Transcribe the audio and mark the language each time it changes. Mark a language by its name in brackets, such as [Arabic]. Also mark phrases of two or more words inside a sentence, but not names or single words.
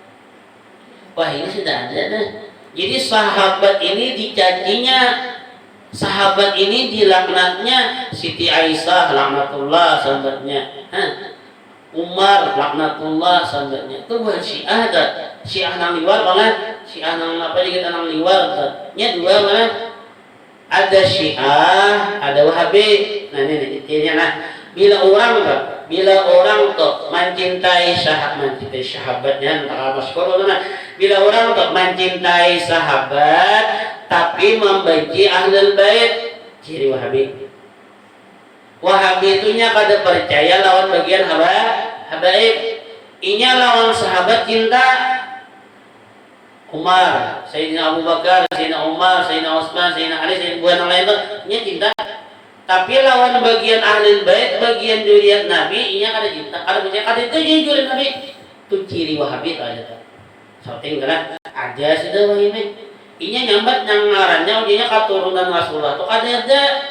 [Banjar] Wah, ini sudah ada dah. [Indonesian] Jadi sahabat ini dicacinya, sahabat ini dilaknatnya. Siti Aisyah laknatullah sahabatnya. Umar laknatullah sahabatnya. [Banjar] Itu bukan Syiah dah. Syiah nang liwar mana? Syiah nang apa juga kita nang liwar dah. Nya dua mana? Ada Syiah, ada Wahabi. Nah ini intinya. [Indonesian] Nah, bila orang tuh mencintai sahabatnya, bila orang tuh mencintai sahabat tapi membenci [Arabic] ahlul bait, [Indonesian] ciri Wahabi. [Banjar] Wahabi itunya kada percaya lawan bagian habaib. Inya lawan sahabat cinta. Umar, Sayyidina Abu Bakar, Sayyidina Umar, Sayyidina Utsman, Sayyidina Ali, Sayyidina buat yang lain tuh, inya cinta. Tapi lawan bagian [Arabic] ahlul bait, [Banjar] bagian zuriat Nabi, inya kada cinta. Kada percaya, kada itu zuriat Nabi. Itu ciri Wahabi itu aja tuh. Soting karena ada sudah Wahabi. Inya nyambat nang ngarannya, inya katurunan Rasulullah tuh kada ada.